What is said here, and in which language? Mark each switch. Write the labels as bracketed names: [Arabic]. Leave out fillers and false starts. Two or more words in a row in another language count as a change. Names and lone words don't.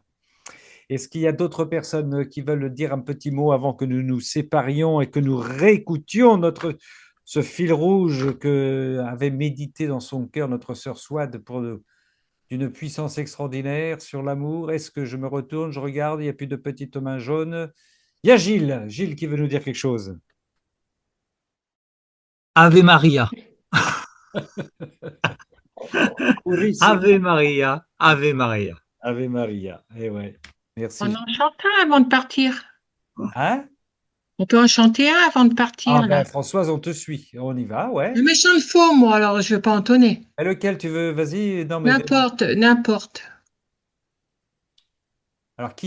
[French] Est-ce qu'il y a d'autres personnes qui veulent dire un petit mot avant que nous nous séparions et que nous réécoutions ce fil rouge que avait médité dans son cœur notre sœur Swad d'une puissance extraordinaire sur l'amour? Est-ce que je me retourne, je regarde, il n'y a plus de petites mains jaunes? Il y a Gilles. Gilles qui veut nous dire quelque chose. [Latin] Ave Maria. Purissima. Ave Maria. Ave Maria. Ave Maria. [French] Eh ouais. Merci. On en chante un avant de partir. Hein? On peut en chanter un avant de partir, Ah là. ben, Françoise, on te suit. On y va, ouais. Mais je chante faux, moi, alors je ne vais pas entonner. Et lequel tu veux? Vas-y. Non, mais... N'importe. Alors, qui